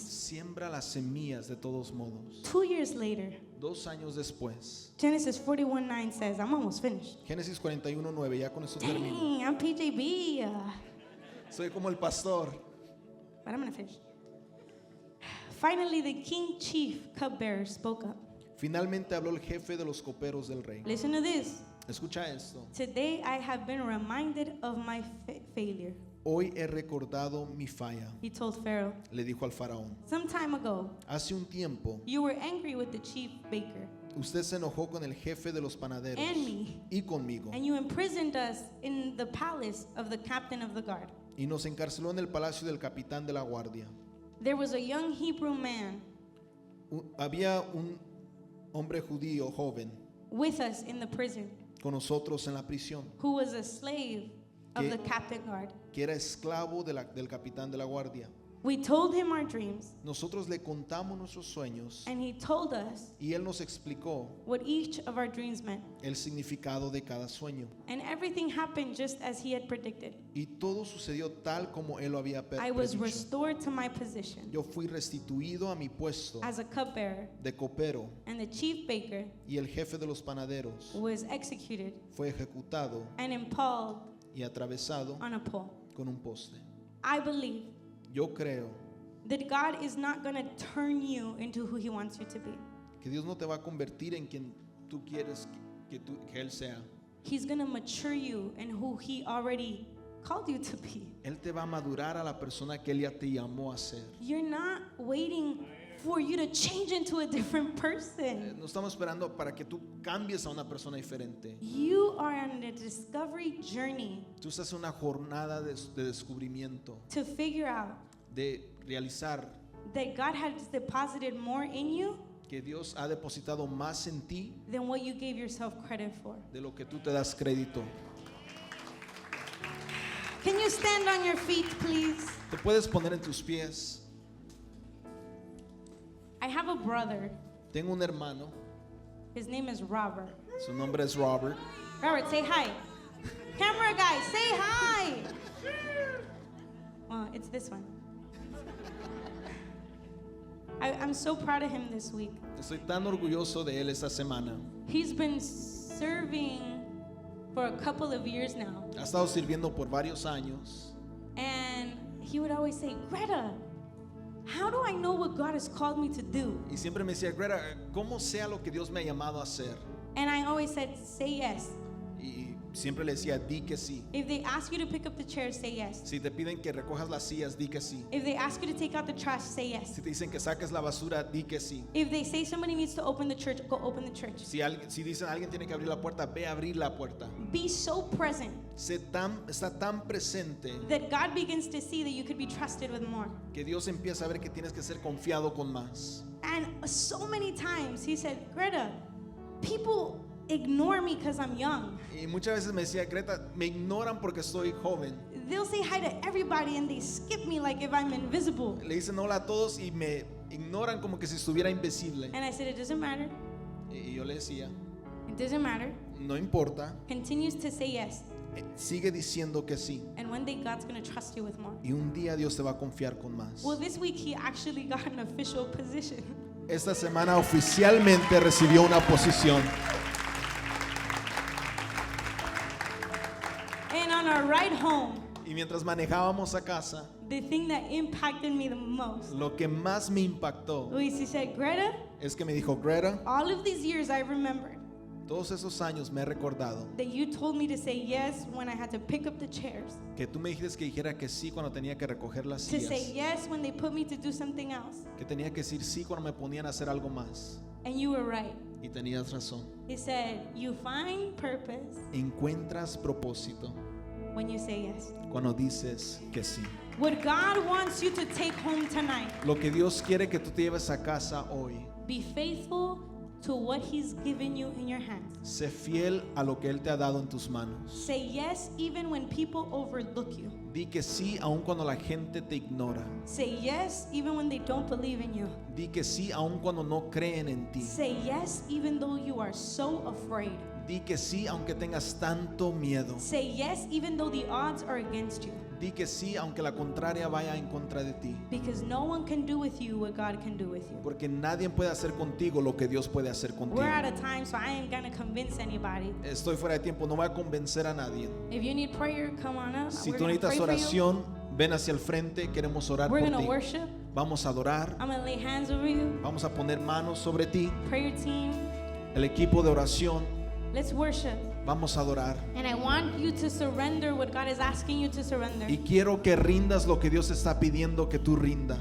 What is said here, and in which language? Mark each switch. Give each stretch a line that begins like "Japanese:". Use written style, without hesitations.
Spanish: Siembra las semillas de todos modos.
English: 2 years later,
Spanish: 2 años después.
English: Genesis 41:9 says, I'm almost finished.
Spanish: Génesis 41:9, ya con eso termino.
English: Dang, I'm PJB.
Spanish: Soy como el pastor.
English: But I'm going to finish. Finally, the king chief cupbearer spoke up.
Spanish: Finalmente habló el jefe de los coperos del rey.
English: Listen to this.
Spanish: Escucha esto.
English: Today I have been reminded of my failure.
Spanish: Hoy he recordado mi falla,
English: He told Pharaoh.
Spanish: le dijo al faraón.
English: Some time ago,
Spanish: Hace un tiempo,
English: you were angry with the chief baker
Spanish: usted se enojó con el jefe de los panaderos
English: and me,
Spanish: y conmigo
English: and you imprisoned us in the palace of the captain of the guard.
Spanish: y nos encarceló en el palacio del capitán de la guardia.
English: There was a young Hebrew man
Spanish: Había un hombre judío joven
English: with us in the prison
Spanish: con nosotros en la prisión,
English: who was a slave of
Spanish: Que-
English: the captain guard.
Spanish: que era esclavo del capitán de la guardia.
English: We told him our dreams,
Spanish: nosotros le contamos nuestros sueños
English: and he told us
Spanish: y él nos explicó
English: what each of our dreams meant.
Spanish: el significado de cada sueño.
English: And everything happened just as he had predicted.
Spanish: Y todo sucedió tal como él lo había
English: I was
Spanish: predicho.
English: restored to my position
Spanish: Yo fui restituido a mi puesto
English: as a cupbearer,
Spanish: de copero
English: and the chief baker
Spanish: y el jefe de los panaderos
English: was executed
Spanish: fue ejecutado
English: and impaled
Spanish: y atravesado
English: on a pole.
Spanish: con un poste.
English: I believe
Spanish: Yo creo
English: that God is not going to turn you into who he wants you to be.
Spanish: que Dios no te va a convertir en quien tú quieres que Él sea.
English: He's going to mature you in who he already called you to be.
Spanish: Él te va a madurar a la persona que Él ya te llamó a ser.
English: You're not waiting for you to change into a different person.
Spanish: No estamos esperando para que tú cambies a una persona diferente.
English: You are on a discovery journey
Spanish: Tú estás en una jornada de descubrimiento,
English: to figure out
Spanish: de realizar
English: that God has deposited more in you
Spanish: que Dios ha depositado más en ti
English: than what you gave yourself credit for.
Spanish: de lo que tú te das crédito.
English: Can you stand on your feet, please?
Spanish: Te puedes poner en tus pies.
English: I have a brother.
Spanish: Tengo un hermano,
English: His name is Robert.
Spanish: su nombre es Robert.
English: Robert, say hi. Camera guy, say hi. Well, it's this one. I'm so proud of him this week.
Spanish: Estoy tan orgulloso de él esta semana.
English: He's been serving for a couple of years now.
Spanish: Ha estado sirviendo por varios años.
English: And he would always say, Greta, how do I know what God has called me to do?
Spanish: Y siempre me decía, Greta, ¿cómo sea lo que Dios me ha llamado a hacer?
English: And I always said, say yes.
Spanish: Y siempre le decía, di que sí.
English: If they ask you to pick up the chair, say yes.
Spanish: Si te piden que recojas las sillas, di que sí.
English: If they ask you to take out the trash, say yes.
Spanish: Si te dicen que saques la basura, di que sí.
English: If they say somebody needs to open the church, go open the church.
Spanish: Si dicen alguien tiene que abrir la puerta, ve a abrir la puerta.
English: Be so present
Spanish: Está tan presente
English: that God begins to see that you could be trusted with more.
Spanish: que Dios empieza a ver que tienes que ser confiado con más.
English: And so many times he said, Greta, people ignore me because I'm young.
Spanish: Y muchas veces me decía, Greta, me ignoran porque soy joven.
English: They'll say hi to everybody and they skip me like if I'm invisible.
Spanish: Le dicen hola a todos y me ignoran como que si estuviera invisible.
English: And I said, it doesn't matter.
Spanish: Y yo le decía,
English: It doesn't matter.
Spanish: no importa,
English: Continues to say yes.
Spanish: sigue diciendo que sí.
English: And one day God's going to trust you with more.
Spanish: Y un día Dios te va a confiar con más.
English: Well, this week he actually got an official position.
Spanish: Esta semana oficialmente recibió una posición.
English: And on our ride home,
Spanish: Y mientras manejábamos a casa,
English: the thing that impacted me the most
Spanish: lo que más me impactó
English: was he said, Greta,
Spanish: es que me dijo, Greta,
English: all of these years I remembered
Spanish: todos esos años me he recordado
English: that you told me to say yes when I had to pick up the chairs,
Spanish: que tú me dijiste que dijera que sí cuando tenía que recoger las
English: to say
Spanish: sillas,
English: yes when they put me to do something else.
Spanish: que tenía que decir sí cuando me ponían a hacer algo más.
English: And you were right.
Spanish: Y tenías razón.
English: He said, you find purpose
Spanish: Encuentras propósito
English: when you say yes.
Spanish: cuando dices que sí.
English: What God wants you to take home tonight,
Spanish: Lo que Dios quiere que tú te lleves a casa hoy,
English: be faithful to what he's given you in your hands.
Spanish: sé fiel a lo que Él te ha dado en tus manos.
English: Say yes even when people overlook you.
Spanish: Di que sí aun cuando la gente te ignora.
English: Say yes even when they don't believe in you.
Spanish: Di que sí aun cuando no creen en ti.
English: Say yes even though you are so afraid.
Spanish: Di que sí aunque tengas tanto miedo.
English: Say yes even though the odds are against you.
Spanish: Di que sí aunque la contraria vaya en contra de ti.
English: Because no one can do with you what God can do with you.
Spanish: Porque nadie puede hacer contigo lo que Dios puede hacer contigo.
English: We're out of time, so I ain't gonna convince anybody.
Spanish: Estoy fuera de tiempo, no voy a convencer a nadie.
English: If you need prayer, come on up.
Spanish: Si
English: We're
Spanish: tú
English: gonna
Spanish: necesitas
English: pray for you.
Spanish: oración, ven hacia el frente, queremos orar
English: We're
Spanish: por
English: gonna
Spanish: ti.
English: worship.
Spanish: Vamos a adorar,
English: I'm gonna lay hands over you.
Spanish: vamos a poner manos sobre ti.
English: Prayer team,
Spanish: El equipo de oración,
English: let's worship.
Spanish: vamos a adorar.
English: And I want you to surrender what God is asking you to surrender.
Spanish: Y quiero que rindas lo que Dios está pidiendo que tú rindas.